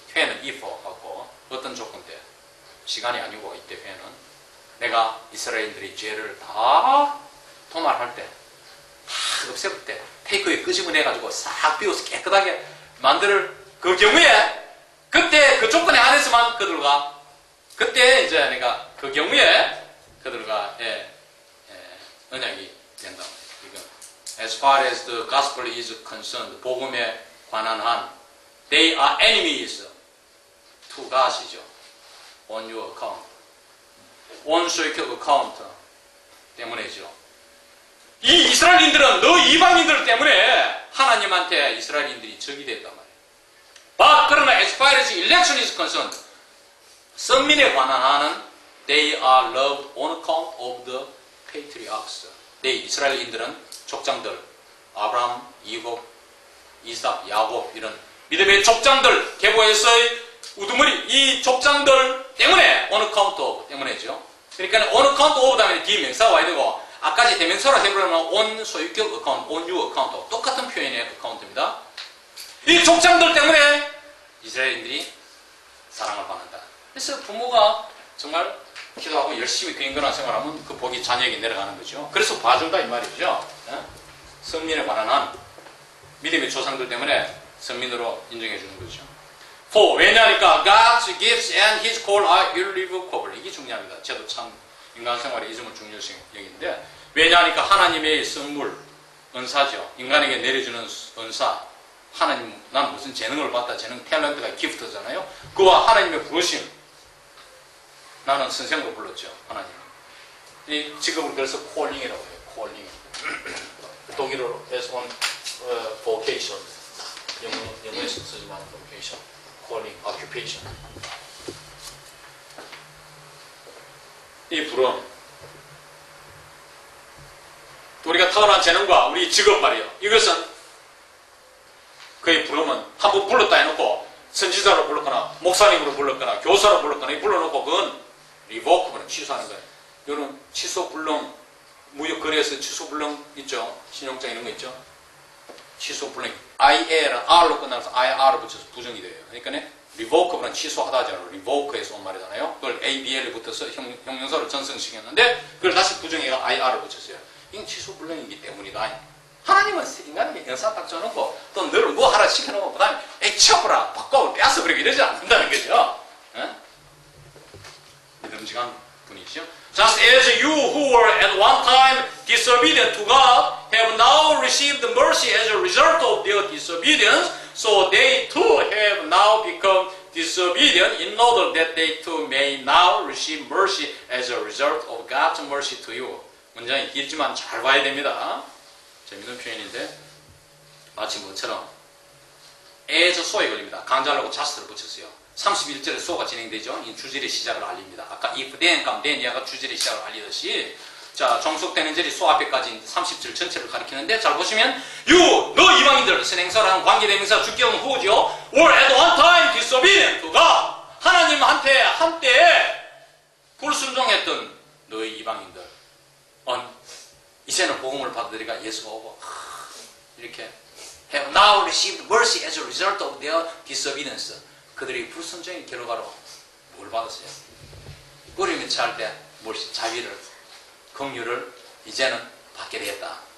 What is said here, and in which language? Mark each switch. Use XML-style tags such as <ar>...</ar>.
<ko>when은 if 갖고 어떤 조건 때 시간이 아니고 이때 when은 내가 이스라엘들이 죄를 다 도말할 때, 다 없애볼 때 take away 끄집어내가지고 싹 비워서 깨끗하게 만들 그 경우에 그때 그 조건에 한해서만 그들과 그때 이제 내가 그 경우에 그들과 언약이 된다. 이건</ko> <en>as far as the gospel is concerned,</en> <ko>복음에 관한 한</ko> <en>they are enemies to God이죠. on your account, on your account</en> <ko>때문이죠. 이 이스라엘인들은 너 이방인들 때문에 하나님한테 이스라엘인들이 적이 됐단 말이에요. 그러나</ko> <en>as far as election is concerned,</en> <ko>선민에 관한 한은</ko> <en>they are loved on account of the patriarchs.</en> <ko>이스라엘인들은 족장들, 아브라함, 이곱, 이삭, 야곱 이런 믿음의 족장들, 계보에서의 우두머리 이 족장들 때문에 on account of 때문에죠. 그러니까 on account of 다음에 뒤에 명사가 와야 되고 아까지 대명사로 해버리면 on 소유격 account, on your account 똑같은 표현의 account입니다. 이 족장들 때문에 이스라엘인들이 사랑을 받는다. 그래서 부모가 정말 기도하고 열심히 근근한 생활하면 그 복이 자녀에게 내려가는 거죠. 그래서 봐준다 이 말이죠. 선민에 관한 한 믿음의 조상들 때문에 선민으로 인정해 주는 거죠.</ko> <en>For</en> <ko>왜냐니까</ko> <en>God's gifts and His call are irrevocable.</en> <ko>이게 중요합니다. 저도 참 인간 생활에 이 점을 중요시 여기는데 왜냐니까 하나님의 선물, 은사죠. 인간에게 내려주는 은사. 하나님, 난 무슨 재능을 받다. 재능, 탤런트가 기프트잖아요. 그와 하나님의 부르심. 나는 선생으로 불렀죠. 하나님. 이 직업을 그래서 콜링이라고 해요. 콜링. 독일어로</ko> <en>as on vocation.</en> <ko>영어에서 쓰지만 vocation. 콜링, occupation. 이 부름. 우리가 타고난 재능과 우리 직업 말이에요. 이것은 그의 부름은 한번 불렀다 해놓고 선지자로 불렀거나 목사님으로 불렀거나 교사로 불렀거나 불러놓고 그건 리보크는 취소하는 거예요. 이거는 취소 불능 무역거래에서 취소 불능 있죠. 신용장 이런 거 있죠. 취소 불능 IA를 R로 끝나서 IR을 붙여서 부정이 돼요. 그러니까 리보크는 취소하다 하잖아요. 리보크에서 온 말이잖아요. 그걸 ABL에 붙어서 형용사로 전승시켰는데 그걸 다시 부정해가 IR을 붙였어요. 이건 취소 불능이기 때문이다. 하나님은 인간에게 영상 딱 줘놓고 또 너를 뭐 하라 시켜놓고 그 다음에 에이 치워버라 바꿔 빼앗아 버리고 이러지 않는다는 거죠. 믿음직한 분이죠.</ko> <en>Just as you who were at one time disobedient to God have now received mercy as a result of their disobedience, so they too have now become disobedient in order that they too may now receive mercy as a result of God's mercy to you.</en> <ko>문장이 길지만 잘 봐야 됩니다. 재밌는 표현인데 마치 뭐처럼 as 소에 걸립니다. 강자라고 자스를 붙였어요. 31절에 소가 진행되죠. 이 주절의 시작을 알립니다. 아까 if then, then 이하가 주절의 시작을 알리듯이 자 종속되는 절이 소 앞에까지 30절 전체를 가리키는데 잘 보시면 you, 너 이방인들 선행사라는 관계대명사 주격 후죠.</ko> <en>were at one time disobedient to God.</en> <ko>하나님한테 한때 불순종했던 너희 이방인들 이제는 복음을 받으리가 예수가 오고 이렇게</ko> <en>have now received mercy as a result of their disobedience.</en> <ko>그들이 불순종의 결과로 뭘 받았어요? 뿌리를 처할 때 자비를, 긍휼을 이제는 받게 되었다.</ko>